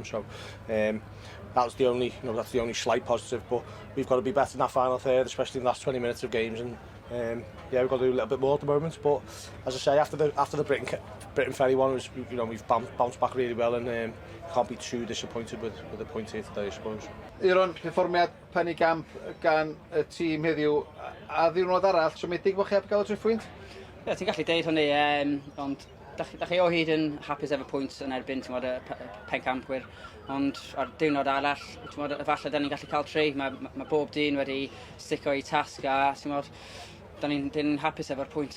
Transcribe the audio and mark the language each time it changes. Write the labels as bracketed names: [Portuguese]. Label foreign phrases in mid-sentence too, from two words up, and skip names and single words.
[English] So that's the only, you know, that's the only slight positive. But we've got to be better in that final third, especially in the last 20 minutes of games, and yeah, we've got to do a little bit more at the moment. But as I say, after the Briton Ferry one, was, you know, we've bounced back really well, and can't be too disappointed with the point here today, I suppose. Iron, [Welsh] perfformiad penigamp gan y tîm heddiw, a ddiwrnod arall, siomedig bod chi heb gael y triphwynt? Ie, ti'n gallu deud hynny, ond da chi o hyd yn hapus efo pwynt yn erbyn y pencampwyr, ond ar diwrnod arall, efallai da ni'n gallu cael 3, mae bob dyn wedi stico i tasg, a da ni'n hapus efo'r pwynt.